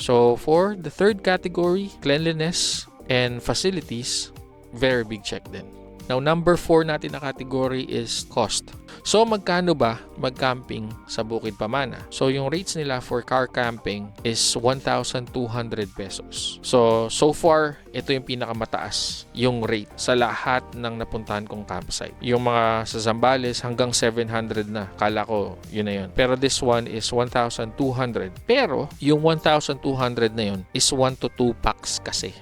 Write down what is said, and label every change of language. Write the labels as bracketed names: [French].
[English] So, for the third category, cleanliness and facilities, very big check din. Now, number 4 [Filipino] natin na [English] category is cost. [Filipino] So, magkano ba mag-camping sa Bukid Pamana? [English] So, yung rates nila for car camping is 1,200 pesos. So far, [Filipino] ito yung pinakamataas yung rate sa lahat ng napuntahan kong campsite. Yung mga sa Zambales hanggang 700 na. Kala ko, yun na yun. Pero [English] this one is 1,200. [Filipino] Pero, yung 1,200 na yun is [English] 1 to 2 packs [Filipino] kasi.